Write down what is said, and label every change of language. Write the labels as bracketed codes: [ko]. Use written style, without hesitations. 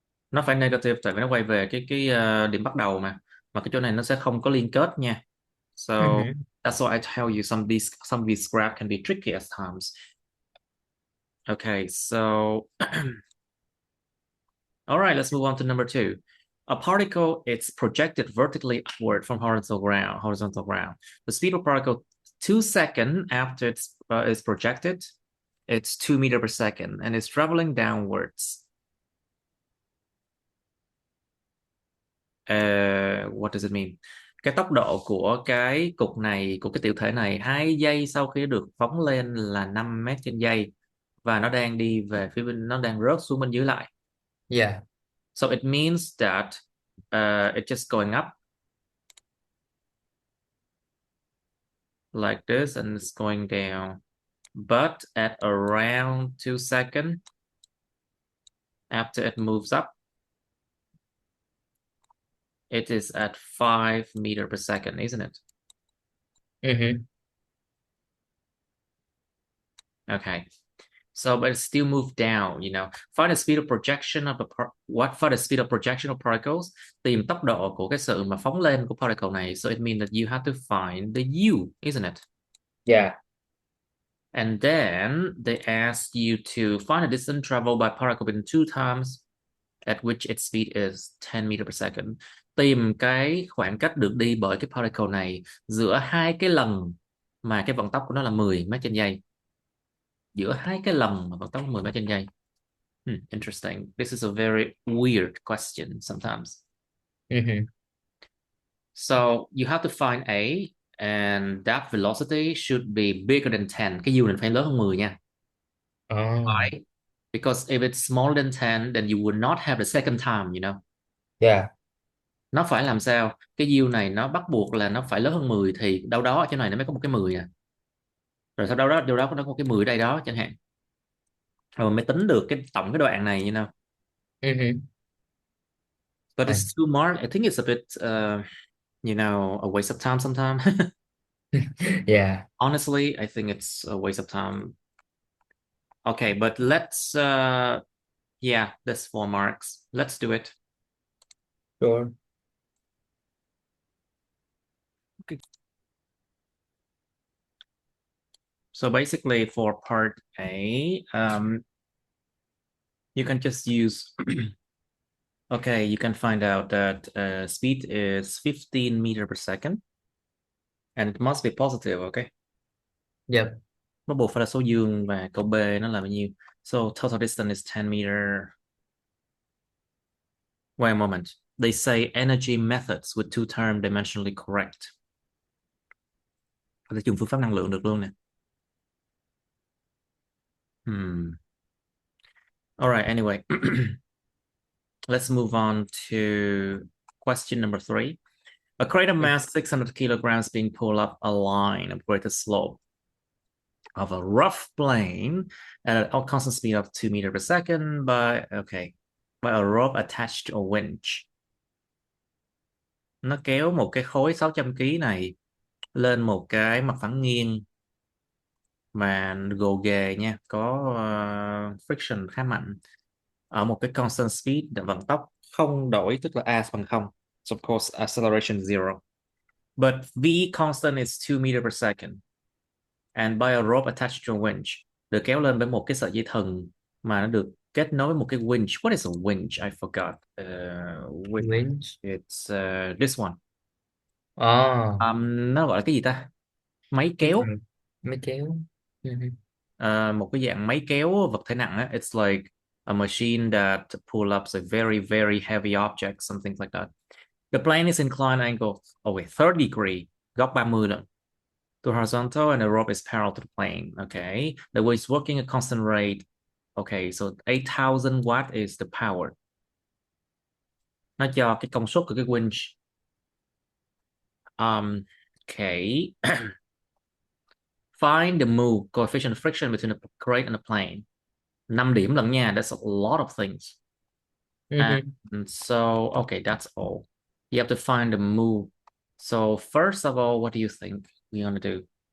[vi] Nó phải negative tại vì nó quay về cái điểm bắt đầu mà cái chỗ này nó sẽ không có liên kết nha. [en] So Mm-hmm. that's why I tell you some of these graph can be tricky at times. Okay, so all right, let's move on to number 2. A particle it's projected vertically upward from horizontal ground. The speed of particle 2 seconds after it's is projected, it's 2 meter per second and it's traveling downwards. What does it mean? [vi] Cái tốc độ của cái cục này, của cái tiểu thể này 2 giây sau khi được phóng lên là 5 mét trên giây và nó đang đi về phía bên, nó đang rớt xuống bên dưới lại. [en] Yeah. So it means that it's just going up like this and it's going down. But at around 2 seconds after it moves up, it is at 5 meter per second, isn't it? Mm-hmm. Okay. So, but it still moved down, Find the speed of projection of find the speed of projection of particles. [vi] Tìm tốc độ của cái sự mà phóng lên của particle này. [en] So it means that you have to find the u, isn't it? Yeah. And then they ask you to find a distance traveled by particle within 2 times at which its speed is 10 meter per second. [vi] Tìm cái khoảng cách được đi bởi cái particle này giữa 2 lần mà cái vận tốc của nó là 10 mét trên giây. Giữa 2 lần mà vận tốc 10 mét trên giây. [en] Interesting. This is a very weird question sometimes. Mm-hmm. So you have to find A and that velocity should be bigger than 10. [vi] Cái u này phải lớn hơn 10 nha. Oh. [en] Why? Because if it's smaller than 10, then you would not have the second time. Yeah. [vi] Nó phải làm sao? Cái u này nó bắt buộc là nó phải lớn hơn 10 thì đâu đó ở chỗ này nó mới có một cái 10 à. Rồi sau đâu đó nó có cái 10 ở đây đó chẳng hạn. Rồi mới tính được cái tổng cái đoạn này. Mm-hmm. [en] But And it's too much. I think it's a bit a waste of time sometimes. yeah. Honestly, I think it's a waste of time. Okay, but that's 4 marks. Let's do it. Sure. Okay. So basically for part A, you can just use, okay, you can find out that speed is 15 meter per second and it must be positive, okay? Yep. [vi] Nó buộc phải là số dương và câu B nó là bao nhiêu? [en] So total distance is 10 meter. Wait a moment. They say energy methods with two term dimensionally correct. [vi] Có thể dùng phương pháp năng lượng được luôn nè. [en] All right, anyway. Let's move on to question number 3. A crate of mass 600 kilograms being pulled up a line of greater slope of a rough plane at a constant speed of 2 meters per second by a rope attached to a winch. [vi] Nó kéo một cái khối 600 kg này lên một cái mặt phẳng nghiêng mà gồ ghề nha, có friction khá mạnh ở một cái constant speed, vận tốc không đổi, tức là a bằng 0. [en] So of course acceleration zero. But v constant is 2 meters per second. And by a rope attached to a winch. [vi] Được kéo lên với một cái sợi dây thừng mà nó được kết nối với một cái winch. [en] What is a winch? I forgot. Winch. It's this one. Oh. [vi] Nó gọi là cái gì ta? Máy kéo. Máy kéo. Mm-hmm. Một cái dạng máy kéo vật thể nặng á. [en] It's like a machine that pull ups a very, very heavy object, something like that. The plane is inclined angle, 30 degree. [vi] góc 30 lận. [en] To horizontal and the rope is parallel to the plane. Okay. The way is working at constant rate. Okay, so 8,000 watt is the power. [vi] Nó cho cái công suất của cái winch. [en] Okay. Find the move coefficient of friction between the crate and the plane. [vi] 5 điểm lận nha. [en] That's a lot of things. Mm-hmm. And so, okay, that's all. You have to find the move. So first of all, what do you think we're gonna do?